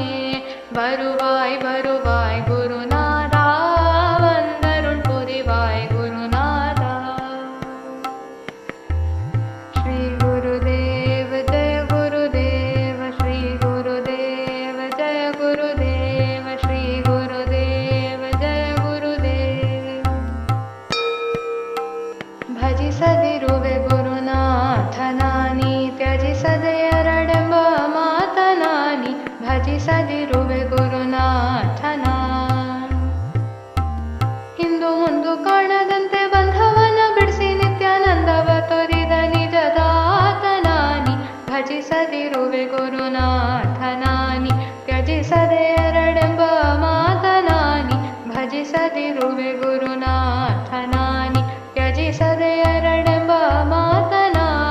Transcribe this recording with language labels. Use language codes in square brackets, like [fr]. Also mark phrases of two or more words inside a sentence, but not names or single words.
[ta] வருவாய் வருவாய் குருநாதா, வந்தருள் புரிவாய் குருநாதா. ஸ்ரீ குருதேவ ஜெய குருதேவ, ஸ்ரீ குருதேவ ஜெய குருதேவ, ஸ்ரீ குருதேவ ஜெய குருதேவ. [kn] ಭಜಿಸದಿರುವೆ ಗುರುನಾಥನಾನಿ, ತ್ಯಜಿಸದೆ ಎರಡೆಂಬ ಮಾತನಾನಿ, ಭಜಿಸದಿರುವೆ ಗುರುನಾಥನ. ಹಿಂದು ಮುಂದು ಕಾಣದಂತೆ ಬಂಧವನ ಬಿಡಿಸಿ ನಿತ್ಯಾನಂದವ ತೊರಿದ ನಿಜದಾತನಾನಿ, ಭಜಿಸದಿರುವೆ ಗುರುನಾಥನಾನಿ, ತ್ಯಜಿಸದೆ ಎರಡೆಂಬ ಮಾತನಾನಿ, ಭಜಿಸದಿರುವೆ ಗುರುನಾಥನಾನಿ, ತ್ಯಜಿಸದೆ ಎರಡೆಂಬ ಮಾತನಾ.